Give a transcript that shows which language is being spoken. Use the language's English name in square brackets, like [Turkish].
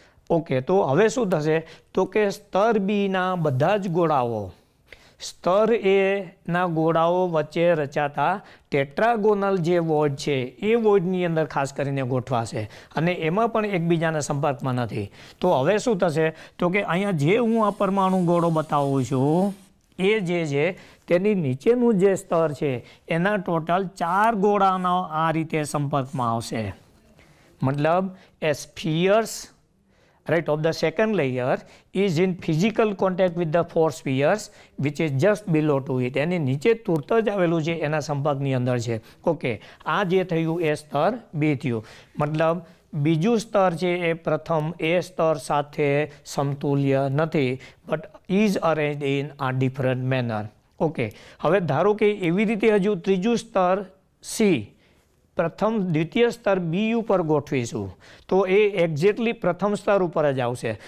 [Gujarati] Okay, તો હવે શું થશે? તો કે સ્તર બીના બધા જ ગોળાઓ સ્તર એના ગોળાઓ વચ્ચે રચાતા ટેટ્રાગોનલ જે વોઇડ છે એ વોઇડની અંદર ખાસ કરીને ગોઠવાશે અને એમાં પણ એકબીજાના સંપર્કમાં નથી. તો હવે શું થશે? તો કે અહીંયા જે હું આ પરમાણુ ગોળો બતાવું છું એ જે છે તેની નીચેનું જે સ્તર છે એના ટોટલ 4 ગોળાનો આ રીતે સંપર્કમાં આવશે. મતલબ [English] એ spheres, right, of the second layer is in physical contact with the 4 spheres which is just below to it. [Gujarati] એની નીચે તુરત જ આવેલું છે એના સંપર્કની અંદર છે. ઓકે, આ જે થયું એ સ્તર બી થયું. મતલબ બીજું સ્તર છે એ પ્રથમ એ સ્તર સાથે સમતુલ્ય નથી, [English] But is arrange in a different manner. [Gujarati] ઓકે, હવે ધારો કે એવી રીતે હજુ ત્રીજું સ્તર સી પ્રથમ દ્વિતીય સ્તર બી ઉપર ગોઠવીશું તો એ એક્ઝેક્ટલી પ્રથમ સ્તર ઉપર જ આવશે.